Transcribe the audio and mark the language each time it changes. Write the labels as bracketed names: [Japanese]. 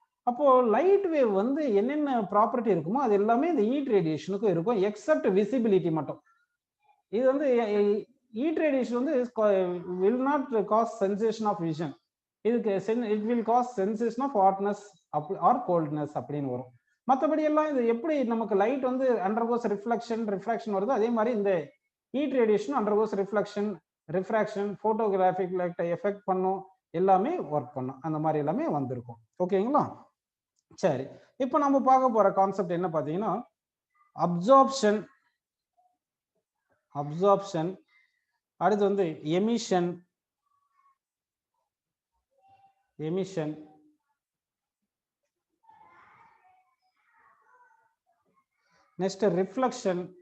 [Tamil] அப்போ light wave வந்து என்னென்ன ப்ராப்பர்ட்டி இருக்குமோ அது எல்லாமே இந்த ஹீட் ரேடியேஷனுக்கும் இருக்கும், எக்ஸப்ட் விசிபிலிட்டி மட்டும். இது வந்து [English] Heat radiation வந்து will not cause sensation of vision. [Tamil] இதுக்கு [English] it will cause sensation of hotness or coldness [Tamil] அப்படின்னு வரும். மற்றபடி எல்லாம் இது எப்படி நமக்கு லைட் வந்து undergoes ரிஃப்ராக்ஷன் வருது, அதே மாதிரி இந்த heat radiation undergoes refraction photographic லைட்டை எஃபெக்ட் பண்ணும், எல்லாமே ஒர்க் பண்ணும். அந்த மாதிரி எல்லாமே வந்திருக்கும். ஓகேங்களா? சரி, இப்போ நம்ம பார்க்க போற கான்செப்ட் என்ன பார்த்தீங்கன்னா அப்சார்ப்ஷன், அடுத்து வந்து எமிஷன், நெக்ஸ்ட் ரிஃப்ளெக்ஷன்,